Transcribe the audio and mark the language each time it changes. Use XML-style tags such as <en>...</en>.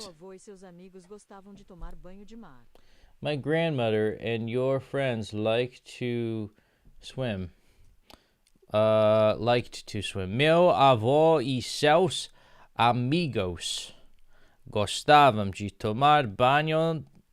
<pt>Meu avô e seus amigos gostavam de tomar banho de mar.</pt> <en>My grandmother and your friends liked to swim. Liked to swim.</en> <pt>Meu avô e seus amigos gostavam de tomar banho.</pt>